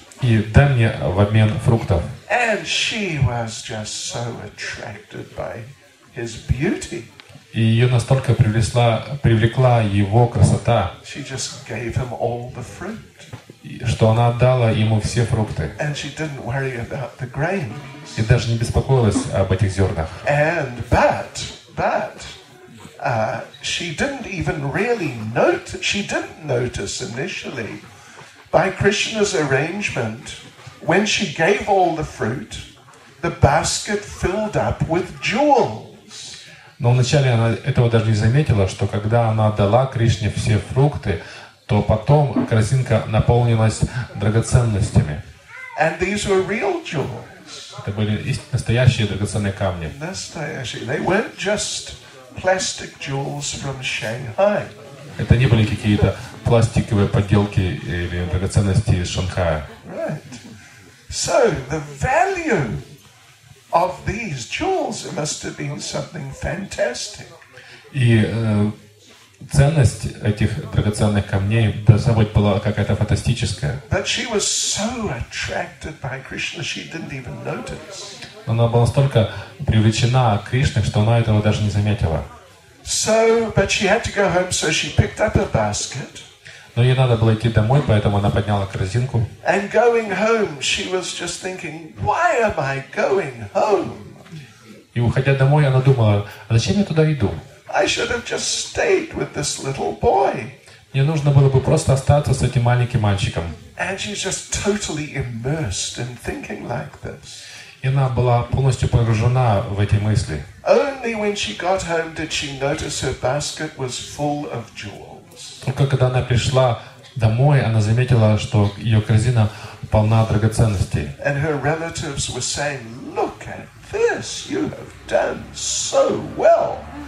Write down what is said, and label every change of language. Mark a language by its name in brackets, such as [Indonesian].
[Russian] И дай мне в обмен фруктов. [English] And she was just so attracted by his beauty. [Russian] И ее настолько привлекла его красота, [English] She just gave him all the fruit. [Russian] что она отдала ему все фрукты. [English] And she didn't worry about the grains. [Russian] И даже не беспокоилась об этих зернах. [English] But she didn't even really notice. She didn't notice initially. By Krishna's arrangement, when she gave all the fruit, the basket filled up with jewels. [Russian] Но вначале она этого даже не заметила, что когда она отдала Кришне все фрукты, то потом корзинка наполнилась драгоценностями. [English] And these were real jewels. [Russian] Это были настоящие драгоценные камни. Настоящие. [English] They weren't just plastic jewels from Shanghai. [Russian] Это не были какие-то пластиковые подделки или драгоценности из Шанхая. [English] Right. So the value of these jewels must have been something fantastic. [Russian] И ценность этих драгоценных камней должна быть была какая-то фантастическая. [English] But she was so attracted by Krishna, she didn't even notice. [Russian] Она была настолько привлечена Кришной, что она этого даже не заметила. [English] So, but she had to go home, so she picked up a basket. [Russian] Но ей надо было идти домой, поэтому она подняла корзинку. [English] And going home, she was just thinking, why am I going home? [Russian] И уходя домой, она думала, а зачем я туда иду? [English] I should have just stayed with this little boy. [Russian] Мне нужно было бы просто остаться с этим маленьким мальчиком. [English] And she's just totally immersed in thinking like this. [Russian] И она была полностью погружена в эти мысли. [English] Only when she got home did she notice her basket was full of jewels. [Russian] Только когда она пришла домой, она заметила, что ее корзина полна драгоценностей. [English] And her relatives were saying, look at this, you have done so well.